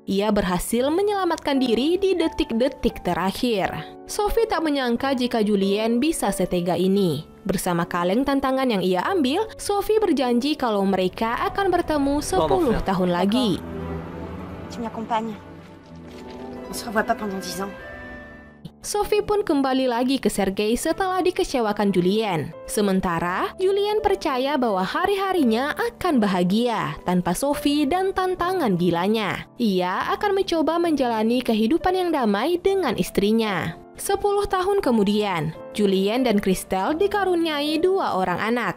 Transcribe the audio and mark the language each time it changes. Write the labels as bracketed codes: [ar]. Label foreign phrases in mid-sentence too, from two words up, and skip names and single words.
[id] Ia berhasil menyelamatkan diri di detik-detik terakhir. Sophie tak menyangka jika Julien bisa setega ini. Bersama kaleng tantangan yang ia ambil, Sophie berjanji kalau mereka akan bertemu 10 tahun lagi. [fr] Tu m'accompagnes. On se revoit pas pendant 10 ans. [id] Sophie pun kembali lagi ke Sergei setelah dikecewakan Julien. Sementara, Julien percaya bahwa hari-harinya akan bahagia tanpa Sophie dan tantangan gilanya. Ia akan mencoba menjalani kehidupan yang damai dengan istrinya. 10 tahun kemudian, Julien dan Christelle dikaruniai 2 orang anak.